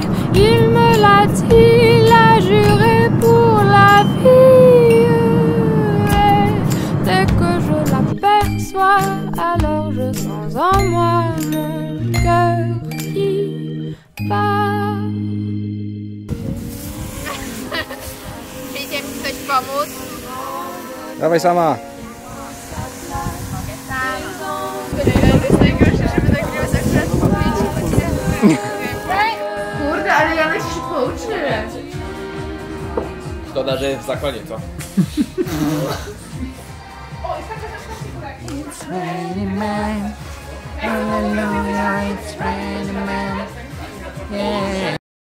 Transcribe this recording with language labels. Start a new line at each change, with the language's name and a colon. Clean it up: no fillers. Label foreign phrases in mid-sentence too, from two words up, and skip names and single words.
French: Il me l'a dit, l'a juré pour la vie. Et dès que je l'aperçois, alors je sens en moi mon cœur qui bat.
Polish: Idzie mi ktoś pomóc? Dawaj sama. To jest najgorsze, żeby nagrywać akurat po wyjściu. Kurde, ale ja na się szybko uczyłem. Szkoda, że w zakonie, co?
English: It's raining man, hallelujah, it's raining man, yeah.